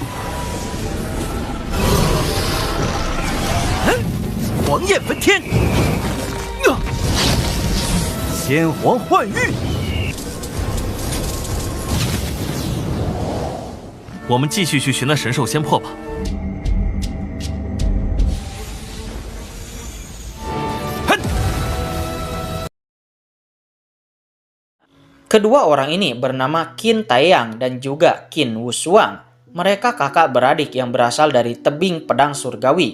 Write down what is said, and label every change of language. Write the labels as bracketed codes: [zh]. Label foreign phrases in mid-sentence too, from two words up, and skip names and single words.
[zh] 黄焰焚天，先皇幻玉。我们继续去寻那神兽仙魄吧。 [id] Kedua orang ini bernama Qin Taeyang dan juga Qin Wushuang. Mereka kakak beradik yang berasal dari tebing pedang surgawi.